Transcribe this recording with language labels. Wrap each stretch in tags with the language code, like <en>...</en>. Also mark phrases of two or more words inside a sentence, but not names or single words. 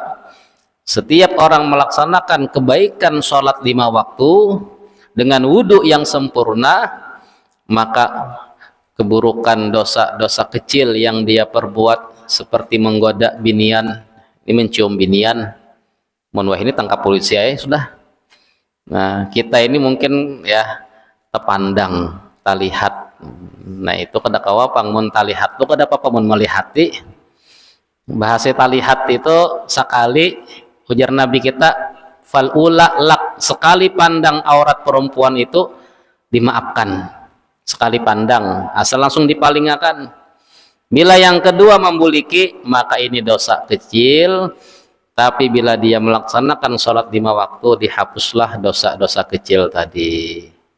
<id>Setiap orang melaksanakan kebaikan sholat 5 waktu dengan wudhu yang sempurna, maka keburukan dosa-dosa kecil yang dia perbuat seperti menggoda binian, ini mencium binian, mohon wah ini tangkap polisi ya sudah. Nah kita ini mungkin ya terpandang, talihat.</id> <bjn>Nah itu kada kawa pangmun talihat tu kada apa mun melihati.</bjn> <id>Bahasa talihat itu sekali, ujar Nabi kita,</id> <ar>فالأولى لك,</ar> <id>sekali pandang aurat perempuan itu dimaafkan, sekali pandang asal langsung dipalingakan. Bila yang kedua membuliki, maka ini dosa kecil, tapi bila dia melaksanakan sholat 5 waktu, dihapuslah dosa-dosa kecil tadi.</id>